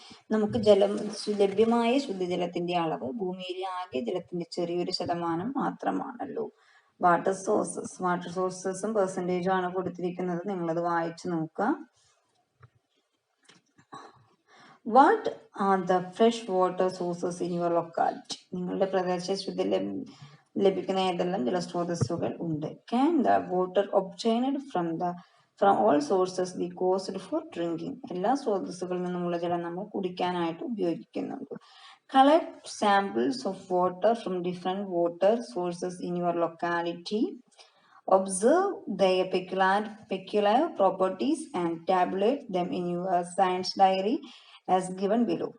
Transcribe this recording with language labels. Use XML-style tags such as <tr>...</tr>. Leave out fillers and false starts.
<ml>നമുക്ക് ലഭ്യമായ ശുദ്ധജലത്തിന്റെ അളവ് ഭൂമിയിലെ ആകെ ജലത്തിന്റെ ചെറിയൊരു ശതമാനം മാത്രമാണല്ലോ. വാട്ടർ സോഴ്സസും പെർസെൻറ്റേജും ആണ് കൊടുത്തിരിക്കുന്നത്. നിങ്ങളത് വായിച്ചു നോക്കുക.</ml> <en>What are the fresh water sources in your locality?</en> <ml>നിങ്ങളുടെ പ്രദേശത്ത് ശുദ്ധജലം ലഭിക്കുന്ന ഏതെല്ലാം ജലസ്രോതസ്സുകൾ ഉണ്ട്?</ml> <en>Can the water obtained from the from all sources be caused for drinking.</en> <ml>എല്ലാ സ്രോതസ്സുകളിൽ നിന്നുമുള്ള ജലം നമ്മൾ കുടിക്കാനായിട്ട് ഉപയോഗിക്കുന്നുണ്ട്.</ml> <en>Collect samples of water from different water sources in your locality. Observe their peculiar properties and tabulate them in your science diary as given below.</en>